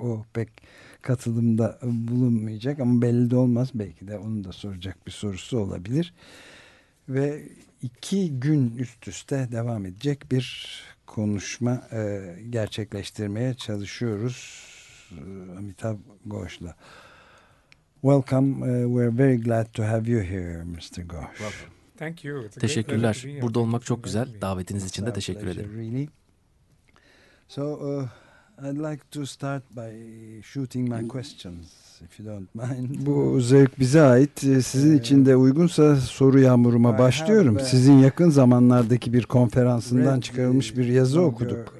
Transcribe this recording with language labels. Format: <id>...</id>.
<tr>O pek katılımda bulunmayacak ama belli de olmaz. Belki de onu da soracak bir sorusu olabilir. Ve iki gün üst üste devam edecek bir konuşma gerçekleştirmeye çalışıyoruz Amitabh Ghosh'la.</tr> <en>Welcome. We're very glad to have you here, Mr. Ghosh. Welcome. Thank you. It's</en> <tr>teşekkürler. Burada olmak çok güzel. Davetiniz için de teşekkür ederim.</tr> <en>So, I'd like to start by shooting my questions, if you don't mind.</en> <tr>Bu zevk bize ait. Sizin için de uygunsa soru yağmuruma başlıyorum. Sizin yakın zamanlardaki bir konferansından çıkarılmış bir yazı okuduk.</tr>